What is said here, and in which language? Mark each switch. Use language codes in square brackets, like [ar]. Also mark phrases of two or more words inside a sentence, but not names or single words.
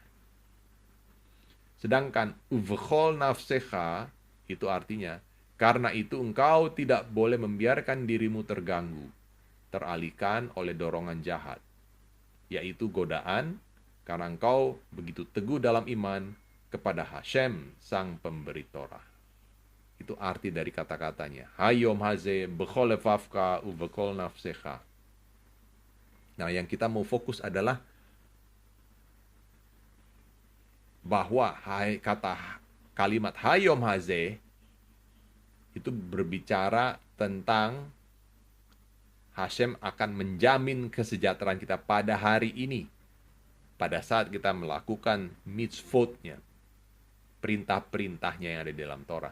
[id] Sedangkan [he] ובכל נפשך [id] itu artinya, karena itu engkau tidak boleh membiarkan dirimu terganggu, teralihkan oleh dorongan jahat, yaitu godaan, karena engkau begitu teguh dalam iman kepada Hashem, sang pemberi Torah. Itu arti dari kata-katanya. [he] היום הזה בכל לבבך ובכל נפשך. [id] Nah, yang kita mau fokus adalah bahwa kata kalimat [he] היום הזה [id] itu berbicara tentang Hashem akan menjamin kesejahteraan kita pada hari ini, pada saat kita melakukan mitzvotnya, perintah-perintahnya yang ada di dalam Torah.